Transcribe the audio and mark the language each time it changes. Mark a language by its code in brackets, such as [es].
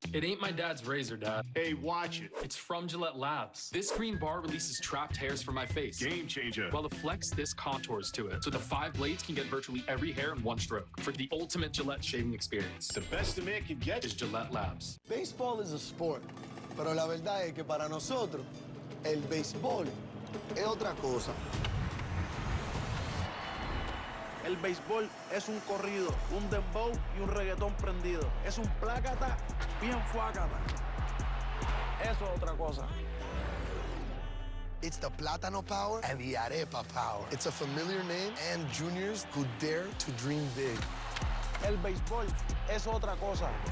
[en] It ain't my dad's razor, Dad. Hey, watch it. It's from Gillette Labs. This green bar releases trapped hairs from my face. Game changer. While the Flex, this contours to it. So the 5 blades can get virtually every hair in one stroke. For the ultimate Gillette shaving experience. The best a man can get is Gillette Labs. Baseball is a sport, [es] pero la verdad es que para nosotros, el béisbol es otra cosa. El béisbol es un corrido, un dembow y un reggaetón prendido. Es un plácata bien fuácata. Eso es otra cosa. [en] It's the Plátano power and the Arepa power. It's a familiar name and juniors who dare to dream big. [es] El béisbol es otra cosa.